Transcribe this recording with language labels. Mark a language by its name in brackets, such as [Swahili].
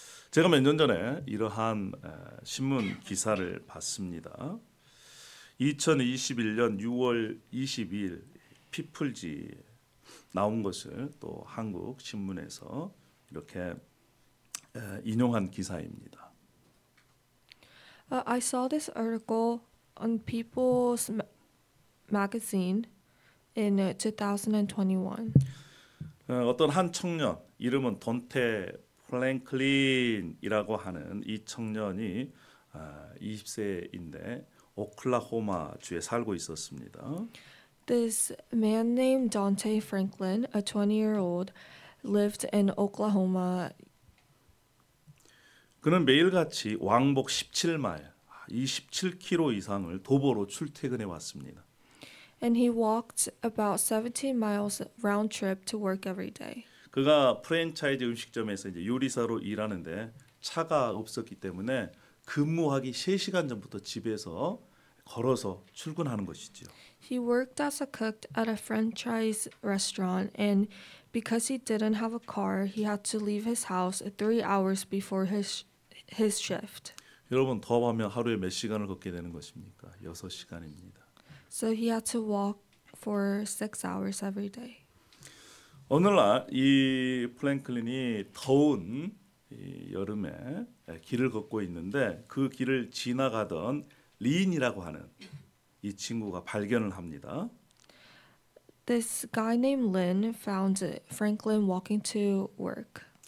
[Korean] 제가 몇 년 전에 이러한 신문 기사를 봤습니다. 2021년 6월 22일 피플지 나온 것을 또 한국 신문에서 이렇게 인용한 기사입니다. [English] I saw this article on People's Magazine in 2021. [Korean] 어떤 한 청년 이름은 돈테 플랭클린이라고 하는 이 청년이 20세인데 오클라호마 주에 살고 있었습니다. [English] This man named Dante Franklin, a 20-year-old, lived in Oklahoma. [Korean] 그는 매일같이 왕복 17마일, 27km 이상을 도보로 출퇴근해 왔습니다. [English] And he walked about 17 miles round trip to work every day. [Korean] 그가 프랜차이즈 음식점에서 이제 요리사로 일하는데 차가 없었기 때문에 근무하기 3시간 전부터 집에서 걸어서 출근하는 것이지요. [English] He worked as a cook at a franchise restaurant, and because he didn't have a car, he had to leave his house 3 hours before his shift. [Korean] 여러분 더하면 하루에 몇 시간을 걷게 되는 것입니까? 6시간입니다. [English] So he had to walk for 6 hours every day. [Korean] 어느 날 이 플랭클린이 더운 이 여름에 길을 걷고 있는데 그 길을 지나가던 린이라고 하는 이 친구가 발견을 합니다. [English] This guy named Lynn found Franklin walking to work.